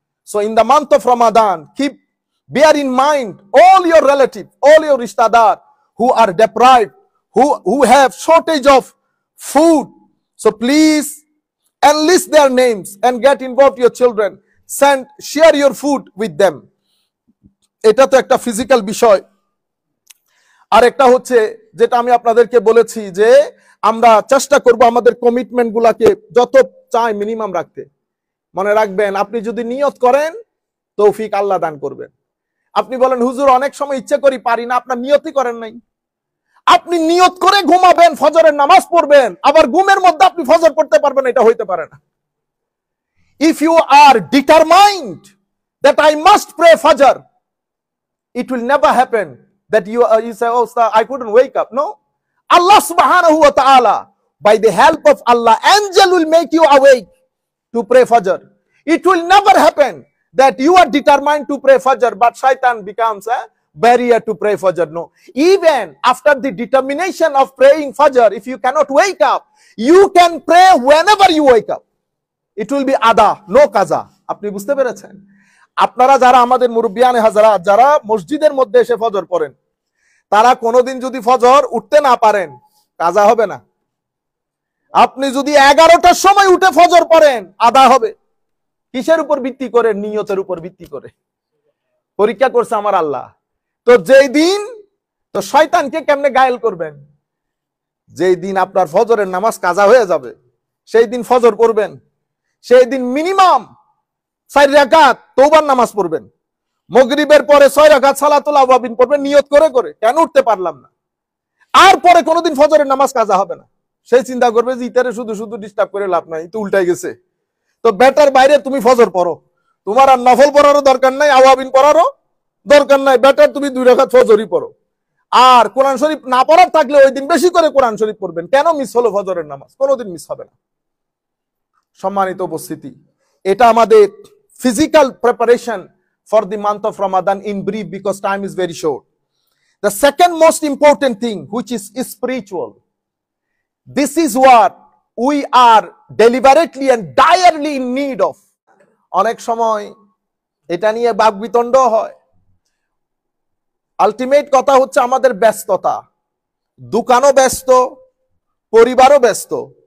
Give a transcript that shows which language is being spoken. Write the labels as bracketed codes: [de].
[en] So in the month of Ramadan, bear in mind all your relatives, all your rishtadar who are deprived, who have shortage of food. So please enlist their names and get involved your children. Share your food with them. [bn] এটা তো একটা physical বিষয়। আর একটা হচ্ছে যেটা আমি আপনাদেরকে বলেছি, যে আমরা চেষ্টা করব আমাদের কমিটমেন্ট গুলাকে যত চাই মিনিমাম রাখতে। মনে রাখবেন, আপনি যদি নিয়ত করেন তৌফিক আল্লাহ দান করবেন। আপনি বলেন, হুজুর অনেক সময় ইচ্ছে করি পারি না, আপনার নিয়তই করেন নাই। আপনি নিয়ত করে ঘুমাবেন, ফজরের নামাজ পড়বেন, আবার ঘুমের মধ্যে আপনি ফজর পড়তে পারবেন, এটা হইতে পারে না। [en] If you are determined that I must pray fajr, it will never happen that you say, oh sir, I couldn't wake up. No, Allah subhanahu wa ta'ala, by the help of Allah, angel will make you awake to pray fajr. It will never happen that you are determined to pray fajr, but shaitan becomes a barrier to pray fajr. No, even after the determination of praying fajr, if you cannot wake up, you can pray whenever you wake up. It will be ada, no kaza. [bn] আপনি বুঝতে পেরেছেন? আপনারা যারা আমাদের মুরব্বিয়ানে হাজারাত, যারা মসজিদের মধ্যে এসে ফজর পড়েন, তারা কোনোদিন যদি ফজর উঠতে না পারেন, কাজা হবে না। আপনি যদি 11টার সময় উঠে ফজর পড়েন, আদা হবে। কিসের উপর ভিত্তি করে? নিয়তের উপর ভিত্তি করে। পরীক্ষা করছে আমার আল্লাহ। তো যেই দিন, তো শয়তানকে কেমনে গায়েল করবেন? যেই দিন আপনার ফজরের নামাজ কাজা হয়ে যাবে, সেই দিন ফজর পড়বেন, সেই দিন মিনিমাম 4 রাকাত তওবার নামাজ পড়বেন, মাগরিবের পরে 6 রাকাত সালাতুল আওয়াবিন পড়বেন নিয়ত করে করে, কেন উঠতে পারলাম না। আর পরে কোনোদিন ফজরের নামাজ কাজা হবে না। সেই চিন্তা করবে যে ইতারে শুধু শুধু ডিস্টার্ব করে লাভ নাই, তো উল্টাই গেছে। তো বেটার বাইরে তুমি ফজর পড়ো, তোমার আর নফল পড়ারও দরকার নাই, আওয়াবিন পড়ারও দরকার নাই, বেটার তুমি 2 রাকাত ফজরই পড়ো। আর কোরআন শরীফ না পড়ার থাকলে ওই দিন বেশি করে কোরআন শরীফ পড়বেন। কেন মিস হলো ফজরের নামাজ? কোনোদিন মিস হবে না। সম্মানিত উপস্থিতি, এটা আমাদের [en] physical preparation for the month of Ramadan in brief, because time is very short. The second most important thing, which is spiritual. This is what we are deliberately and direly in need of. [bn] অনেক সময় এটা নিয়ে বাকবিতণ্ড হয়। Ultimate কথা হচ্ছে আমাদের ব্যস্ততা, দোকানও ব্যস্ত, পরিবারও ব্যস্ত।